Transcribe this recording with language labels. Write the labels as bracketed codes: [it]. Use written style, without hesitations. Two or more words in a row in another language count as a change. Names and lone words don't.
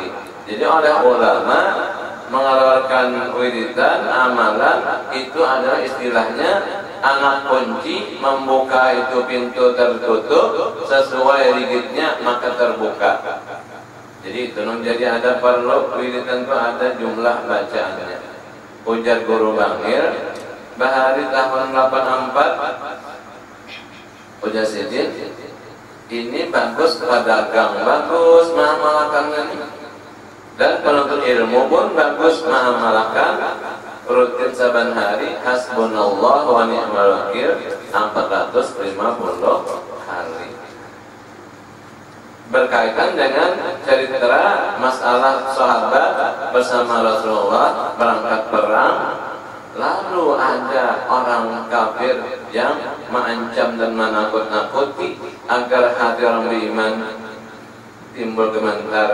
[id] Jadi oleh ulama mengeluarkan wiridan amalan itu adalah istilahnya anak kunci, membuka itu pintu tertutup sesuai rigidnya maka terbuka. Jadi itu jadi ada perlu wiridan itu ada jumlah bacaannya. [bjn] Ujar guru Bangir Bahari tahun 84 ujar Sidin ini bagus, pedagang bagus, mengamalkan ini. [id] Dan penuntut ilmu pun bagus mengamalkan rutin saban hari [ar] حسبنا الله ونعم الوكيل [id] 450 kali. Berkaitan dengan cerita masalah sahabat bersama Rasulullah berangkat perang, lalu ada orang kafir yang mengancam dan menakut-nakuti agar hati orang beriman timbul gemetar.